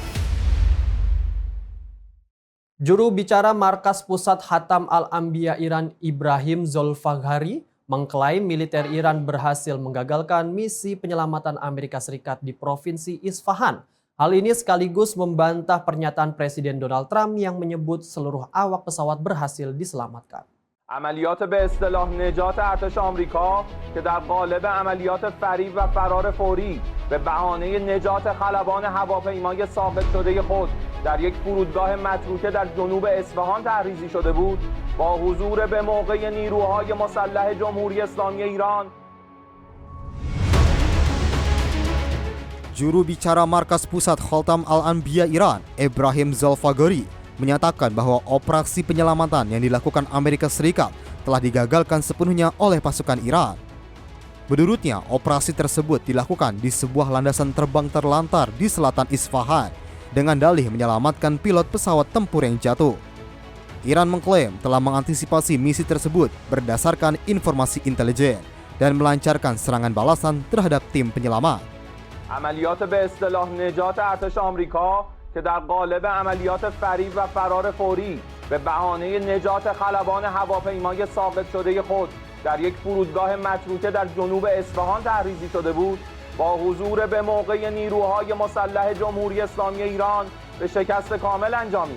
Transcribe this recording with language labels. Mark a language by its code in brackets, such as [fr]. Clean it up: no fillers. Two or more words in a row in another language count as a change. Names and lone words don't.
[id] Juru bicara Markas Pusat Khatam Al-Anbiya Iran Ibrahim Zolfaghari mengklaim militer Iran berhasil menggagalkan misi penyelamatan Amerika Serikat di Provinsi Isfahan. Hal ini sekaligus membantah pernyataan Presiden Donald Trump yang menyebut seluruh awak pesawat berhasil diselamatkan. [fa] عملیات به اصطلاح نجات ارتش آمریکا که در قالب عملیات فریب و فرار فوری به بهانه نجات خلبان هواپیمای ساقط شده خود در یک فرودگاه متروکه در جنوب اصفهان تحریزی شده بود با حضور به موقع نیروهای مسلح جمهوری اسلامی ایران. [id] Juru bicara Markas Pusat Khatam Al-Anbiya Iran, Ibrahim Zolfaghari, menyatakan bahwa operasi penyelamatan yang dilakukan Amerika Serikat telah digagalkan sepenuhnya oleh pasukan Iran. Menurutnya, operasi tersebut dilakukan di sebuah landasan terbang terlantar di selatan Isfahan dengan dalih menyelamatkan pilot pesawat tempur yang jatuh. Iran mengklaim telah mengantisipasi misi tersebut berdasarkan informasi intelijen dan melancarkan serangan balasan terhadap tim penyelamat. [fa] عملیات به اصطلاح نجات ارتش آمریکا که در قالب عملیات فریب و فرار فوری به بهانه نجات خلبان هواپیمای ساقط شده خود در یک فرودگاه متروکه در جنوب اصفهان تحریزی شده بود با حضور به موقع نیروهای مسلح جمهوری اسلامی ایران به شکست کامل انجامید.